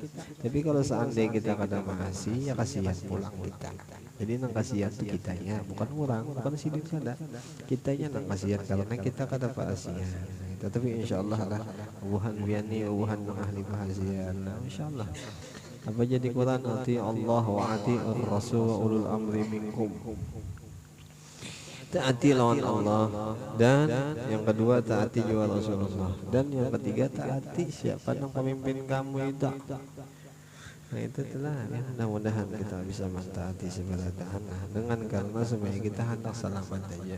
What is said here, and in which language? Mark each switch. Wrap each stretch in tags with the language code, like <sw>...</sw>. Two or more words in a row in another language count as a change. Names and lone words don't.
<bjn>Tapi kalau seandainya kita kada masih, ya kasihan pulang kita. Jadi nang kasihan itu kitanya, bukan orang, bukan sidin kada. Kitanya nang kasihan karena kita kada pasihan. Tetapi insyaallah lah ubuhan biani ubuhan ahli bahagia insyaallah. Apa jadi</bjn> <ar>Quran أطيعوا الله وأطيعوا الرسول وأولي الأمر منكم.</ar> <id>Taati lawan Allah, dan yang kedua taati juga Rasulullah, dan yang ketiga taati siapa yang pemimpin kamu itu. Nah itu telah ya, mudah-mudahan kita bisa mentaati segala tahanan dengan karena supaya kita hendak selamat aja.</id>